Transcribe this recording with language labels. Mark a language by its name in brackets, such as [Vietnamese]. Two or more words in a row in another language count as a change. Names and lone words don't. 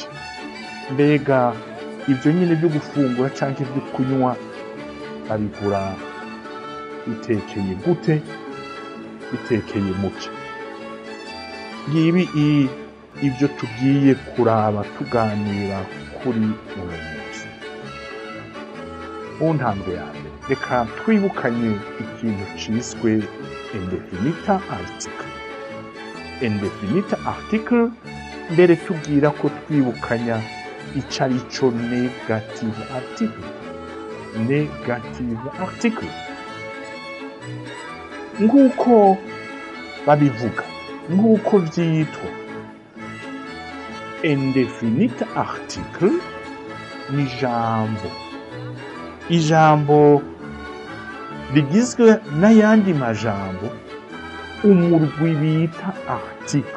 [Rundi] Mbega ibyo nyine byo gufungura canke byo kunywa babigura bitekeye gute? Bitekeye muki? Ngibi ibyo tugiye kuraba tuganira kuri uwo munsi. Mu ntambwe ya mbere reka twibukanye ikintu ciswe [English] indefinite article. Indefinite article [Rundi] mbere tubwira ko twibukanya ico arico [English] negative article. Negative article [Rundi] nk'uko babivuga, nk'uko vyitwa, [English] indefinite article [Rundi] ni ijambo. Ijambo rigizwe n'ayandi majambo umurwi bita article.